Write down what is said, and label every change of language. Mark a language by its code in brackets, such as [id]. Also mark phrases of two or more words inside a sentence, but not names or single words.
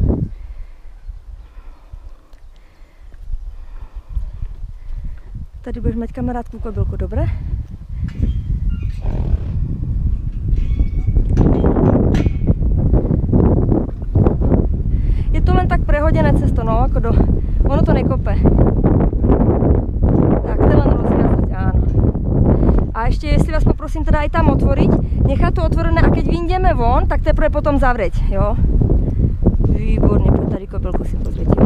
[cs] Tady budeš mít kamarádku kobylku, dobré? [sk] Je to len tak prehodené cesto, no, ako ono to nekope. Tak, to len rozviazať, áno. A ešte, [cs] jestli vás poprosím teda [sk] aj tam otvoriť, nechať to otvorené a keď vyjdeme von, tak [cs] teprve potom [sk] zavrieť, jo? Výborne, poď tady kobylku si pozrieť, jo?